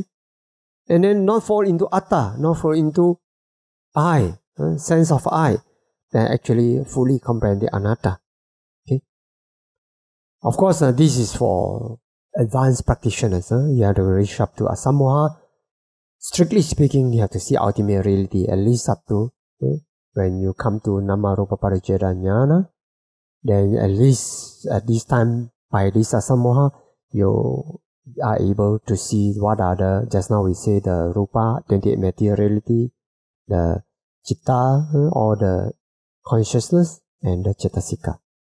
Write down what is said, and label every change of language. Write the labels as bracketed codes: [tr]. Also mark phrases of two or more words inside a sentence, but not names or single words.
[en] And then not fall into atta, not fall into I, sense of I, then actually fully comprehend the anatta. Okay? Of course, this is for advanced practitioners. You have to reach up to asamoha. Strictly speaking, you have to see ultimate reality, at least up to when you come to [pi] nama rupa pariccheda jnana. [en] Then at least at this time, by this asamoha, you are able to see what are the, just now we say the rupa, 28 materiality, the citta, or the consciousness, and the cetasika.